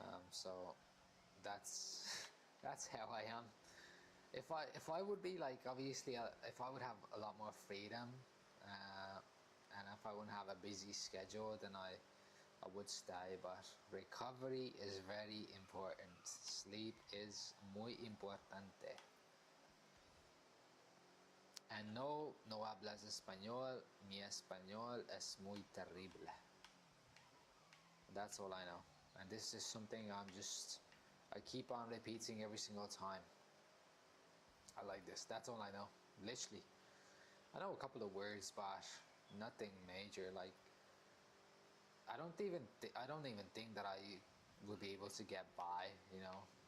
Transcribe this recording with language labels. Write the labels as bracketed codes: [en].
[en] So that's that's how I am. If I would be like, obviously, if I would have a lot more freedom, and if I wouldn't have a busy schedule, then I would stay, but recovery is very important. Sleep is [es] muy importante. And no, no hablas español. Mi español es muy terrible. [en] That's all I know. And this is something I keep on repeating every single time. I like this. That's all I know. Literally. I know a couple of words, but nothing major. Like, I don't even think that I would be able to get by, you know.